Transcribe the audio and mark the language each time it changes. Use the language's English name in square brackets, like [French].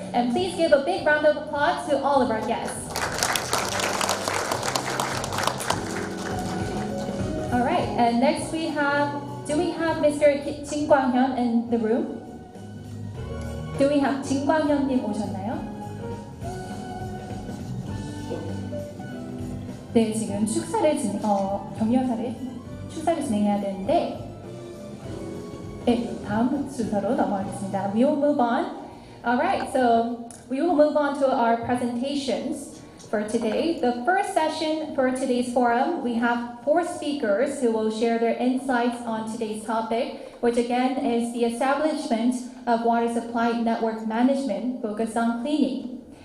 [English] And please give a big round of applause to all of our guests. All right, and next do we have Mr. Jin Kwang-hyun in the room? Do we have Jin Kwang-hyun님 오셨나요? [Korean] 네, 지금 축사를 진행해야 되는데, 네, 다음 순서로 넘어가겠습니다. [English] We will move on. All right, so we will move on to our presentations for today. The first session for today's forum, we have 4 speakers who will share their insights on today's topic, which again is the establishment of water supply network management focused on cleaning.